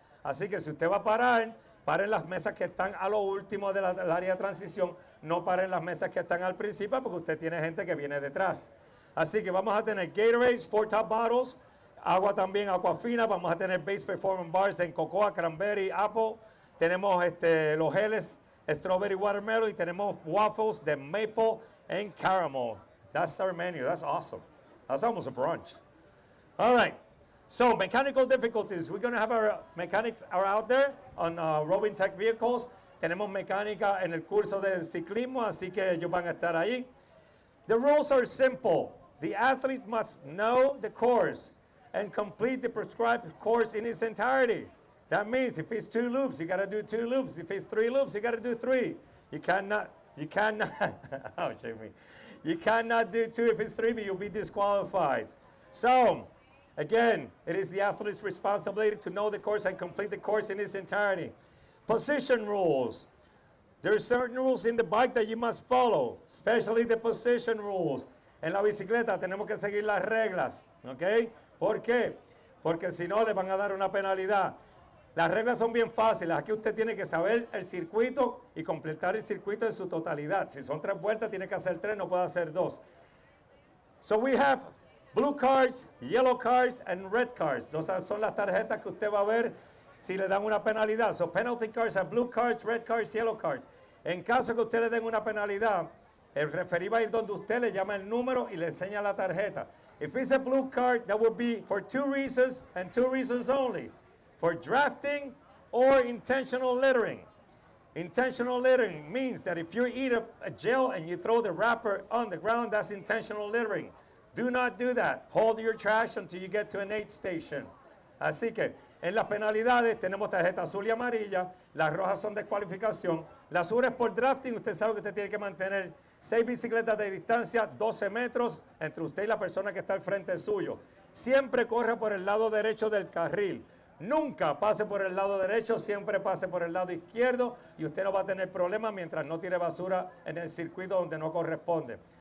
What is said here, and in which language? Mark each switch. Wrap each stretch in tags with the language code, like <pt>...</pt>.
<es>Así que si usted va a parar, pare en las mesas que están a lo último del área de transición. No pare en las mesas que están al principio porque usted tiene gente que viene detrás. Así que vamos a tener Gatorade, 4 top bottles, agua también, agua fina. Vamos a tener Base Performance Bars en cocoa, cranberry, apple. Tenemos los geles,</es> <en>strawberry watermelon,</en> <es>y tenemos waffles de</es> <en>maple and caramel. That's our menu. That's awesome. That's almost a brunch. All right. So mechanical difficulties. We're going to have our mechanics are out there on Roving Tech vehicles.</en> <es>Tenemos mecánica en el curso de ciclismo, así que ellos van a estar ahí.</es> <en>The rules are simple. The athlete must know the course and complete the prescribed course in its entirety. That means if it's 2 loops, you got to do 2 loops. If it's 3 loops, you got to do 3. You cannot, oh, Jamie. You cannot do 2 if it's 3, but you'll be disqualified. So, again, it is the athlete's responsibility to know the course and complete the course in its entirety. Position rules. There are certain rules in the bike that you must follow, especially the position rules.</en> <es>En la bicicleta tenemos que seguir las reglas, ¿ok? ¿Por qué? Porque si no le van a dar una penalidad. Las reglas son bien fáciles. Aquí usted tiene que saber el circuito y completar el circuito en su totalidad. Si son 3 vueltas, tiene que hacer 3, no puede hacer 2.</es> <en>So we have blue cards, yellow cards, and red cards.</en> <es>Esas son las tarjetas que usted va a ver si le dan una penalidad.</es> <en>So penalty cards are blue cards, red cards, yellow cards.</en> <es>En caso que usted le den una penalidad, el referee va a ir donde usted le llama el número y le enseña la tarjeta.</es> <en>If it's a blue card, that would be for 2 reasons and 2 reasons only. For drafting or intentional littering. Intentional littering means that if you eat a gel and you throw the wrapper on the ground, that's intentional littering. Do not do that. Hold your trash until you get to an aid station.</en> <es>Así que en las penalidades tenemos tarjeta azul y amarilla. Las rojas son descualificación. Las azules por drafting, usted sabe que usted tiene que mantener 6 bicicletas de distancia, 12 metros entre usted y la persona que está al frente suyo. Siempre corra por el lado derecho del carril. Nunca pase por el lado derecho, siempre pase por el lado izquierdo y usted no va a tener problemas mientras no tire basura en el circuito donde no corresponde.</es>